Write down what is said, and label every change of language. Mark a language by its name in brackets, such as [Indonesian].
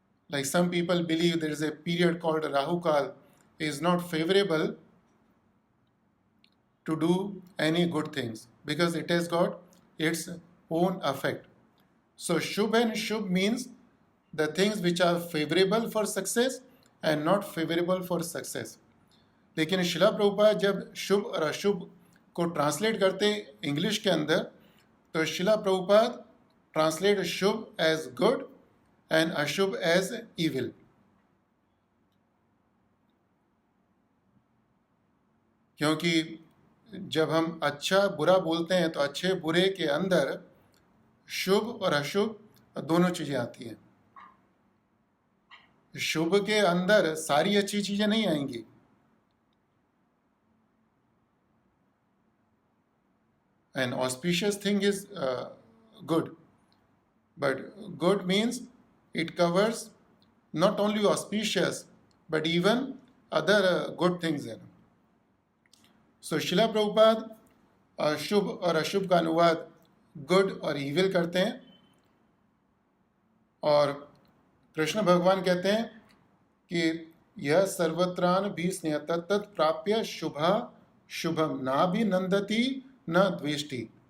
[English] Like some people believe there is a period called Rahu Kal is not favorable to do any good things because it has got its own effect. So Shubh and Shubh means the things which are favorable for success and not favorable for success. [Hindi] लेकिन शिला प्रभुपाद जब शुभ और अशुभ को translate करते English के अंदर, तो शिला Prabhupada translate Shubh as good and अशुभ एज इविल. क्योंकि जब हम अच्छा बुरा बोलते हैं तो अच्छे बुरे के अंदर शुभ और अशुभ दोनों चीजें आती हैं. शुभ के अंदर सारी अच्छी चीजें नहीं आएंगी. [English] An auspicious thing is good, but good means it covers not only auspicious but even other good things. [Hindi] So शिला प्रभुपाद शुभ और अशुभ का अनुवाद गुड और इविल करते हैं, और कृष्ण भगवान कहते हैं कि [Sanskrit] यह सर्वत्रान भी स्नेह तत् प्राप्य शुभा शुभम ना भी नंदती न द्वेष्टि.